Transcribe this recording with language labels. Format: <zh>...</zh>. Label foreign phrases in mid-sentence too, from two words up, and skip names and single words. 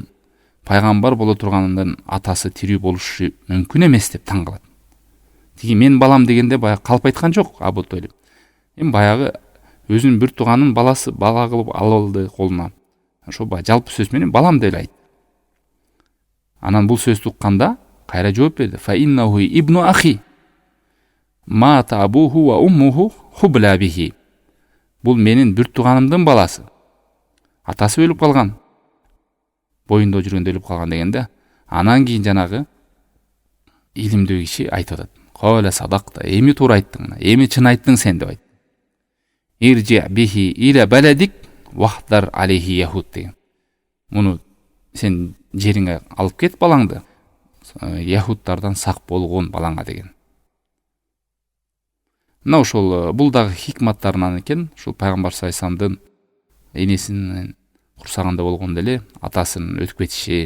<ky>Пайгамбар боло турганынан атасы тирүү болушу мүмкүн эмес деп таң калат. Тиги мен балам дегенде баягы калп айткан жок Абу Толиб. Баягы өзүнүн бир тууганын баласы бала кылып алды колуна. Ошо баягы жалпы сөз менен балам деп айтты. Анан бул сөздү укканда кайра жооп берди.</ky> <ar>فإنه ابن أخي. مات أبوه وأمه حبلى به.</ar> <ky>Бул менин бир тууганымдын баласы. Атасы өлүп калган. Боюнда жүргөндө өлүп калган дегенде, анан кийин жанагы илимдүү киши айтып атат.</ky> <ar>قال صدقت,</ar> <ky>эми туура айттың, эми чын айттың сен деп айтты.</ky> <ar>ارجع به إلى بلدك واحذر عليه يهود деген.</ar> <ky>Муну сен жериңе алып кет балаңды, яхудтардан сак болгон балаңа деген. Мына ошол бул дагы хикматтарынан экен, ушул пайгамбар</ky> <ar>صلى الله عليه وسلم</ar> <ky>энесинин курсагында болгондо эле атасынын өтүп кетиши.</ky>